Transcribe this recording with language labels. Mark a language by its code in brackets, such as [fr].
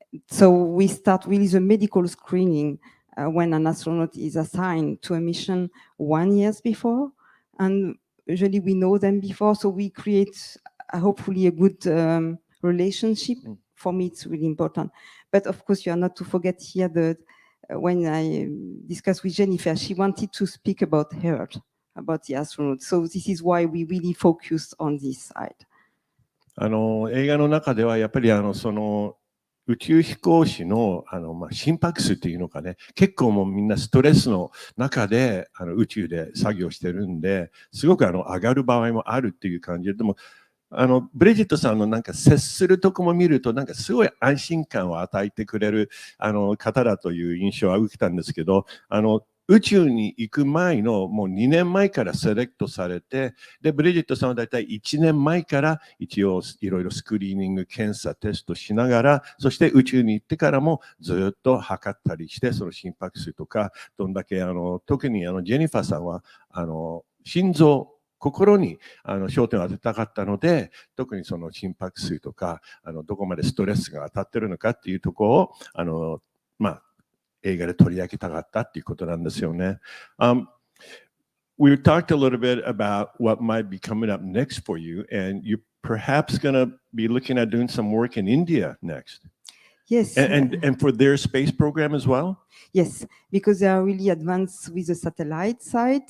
[en] So we start really the medical screening when an astronaut is assigned to a mission 1 year before, and usually we know them before, so we create hopefully a good relationship. For me, it's really important. But of course, you are not to forget here that when I discussed with Jennifer, she wanted to speak about her, about the astronaut. So this is why we really focus on this side. [ja] 映画の中ではやっぱりその宇宙飛行士の心拍数っていうのかね、結構もうみんなストレスの中で宇宙で作業してるんで、すごく上がる場合もあるっていう感じで、でもブリジットさんのなんか接するとこも見るとなんかすごい安心感を与えてくれる方だという印象は受けたんですけど、宇宙に行く前のもう2年前からセレクトされて、で、ブリジットさんはだいたい1年前から一応いろいろスクリーニング、検査、テストしながら、そして宇宙に行ってからもずっと測ったりして、その心拍数とか、どんだけ特にジェニファーさんは心臓、心に焦点を当てたかったので、特にその心拍数とか、どこまでストレスが当たってるのかっていうところを、映画で取り上げたかったっていうことなんですよね。 [en] We talked a little bit about what might be coming up next for you, and you're perhaps going to be looking at doing some work in India next. Yes. And for their space program as well? Yes, because they are really advanced with the satellite side.